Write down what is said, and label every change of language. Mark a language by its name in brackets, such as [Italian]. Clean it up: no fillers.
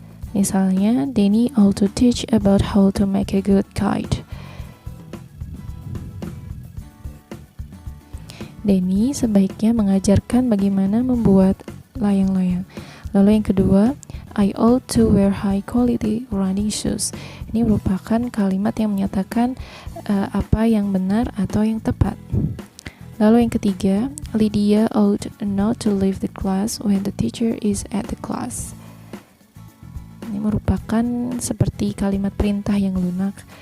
[Indonesian] Misalnya, [English] Danny ought to teach about how to make a good kite. [Indonesian] Danny sebaiknya mengajarkan bagaimana membuat layang-layang. Lalu yang kedua, [English] I ought to wear high quality running shoes. [Indonesian] Ini merupakan kalimat yang menyatakan apa yang benar atau yang tepat. Lalu yang ketiga, [English] Lydia ought not to leave the class when the teacher is at the class. [Indonesian] Ini merupakan seperti kalimat perintah yang lunak.